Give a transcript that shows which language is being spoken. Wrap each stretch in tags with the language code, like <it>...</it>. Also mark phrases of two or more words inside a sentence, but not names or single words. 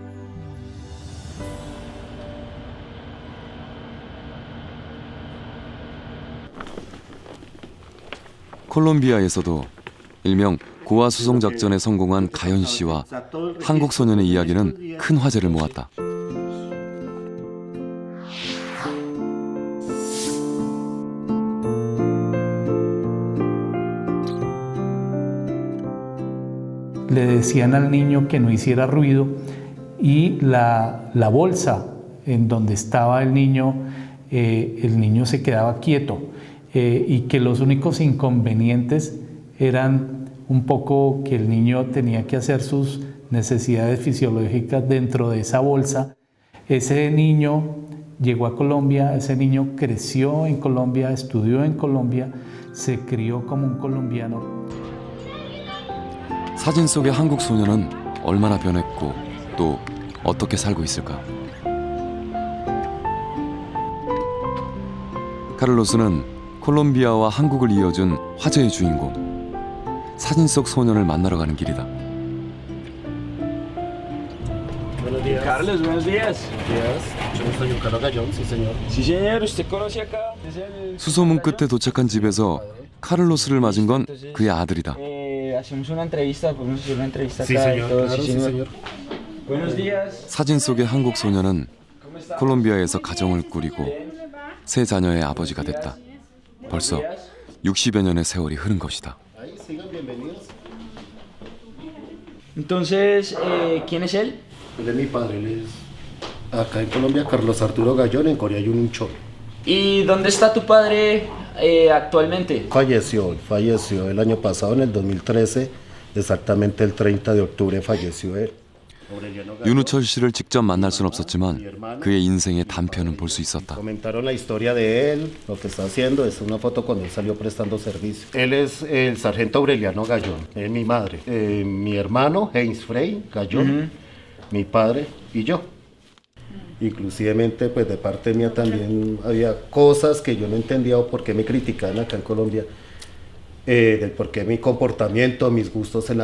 <ko>콜롬비아에서도 일명 고아 수송 작전에 성공한 가연 씨와 한국 소년의 이야기는 큰 화제를 모았다.</ko> <es>Le decían al niño que no hiciera ruido y la bolsa en donde estaba el niño se quedaba quieto. Y que los únicos inconvenientes eran un poco que el niño tenía que hacer sus necesidades fisiológicas dentro de esa bolsa. Ese niño llegó a Colombia, ese niño creció en Colombia, estudió en Colombia, se crió como un colombiano.</es> <ko>사진 속의 한국 소녀는 얼마나 변했고 또 어떻게 살고 있을까? 카를로스는 콜롬비아와 한국을 이어준 화제의 주인공, 사진 속 소년을 만나러 가는 길이다.</ko> <es>Carlos, buenos días. Yo soy Carlos Gallón, sí señor. Sí señor, ¿usted conoce acá?</es> <ko>수소문 끝에 도착한 집에서 카를로스를 맞은 건 그의 아들이다.</ko> <es>Hacemos una entrevista, podemos hacer una entrevista Sí acá. señor, claro, sí señor. Buenos días.</es> <ko>사진 속의 한국 소년은 콜롬비아에서 가정을 꾸리고 세 자녀의 아버지가 됐다. 벌써 60여 년의 세월이 흐른 것이다.</ko> <es>Entonces, ¿quién es él? Él es mi padre, él es Acá en Colombia, Carlos Arturo Gallón, en Corea Yununcho. ¿Y dónde está tu padre actualmente? Falleció el año pasado, en el 2013, exactamente el 30 de octubre falleció él.</es> <ko>윤우철 씨를 직접 만날 순 없었지만 그의 인생의 단편은 볼 수 있었다.</ko> <es>Comentaron la historia de él, lo que está haciendo, es una foto cuando él salió prestando servicio. Él es el sargento Aureliano Gallón, es mi madre, mi hermano Heinz Frey Gallón, mi padre y yo. Inclusivemente, pues de parte mía también había cosas que yo no entendía o por qué me criticaban acá en Colombia, del por qué mi comportamiento, mis gustos en la...</es>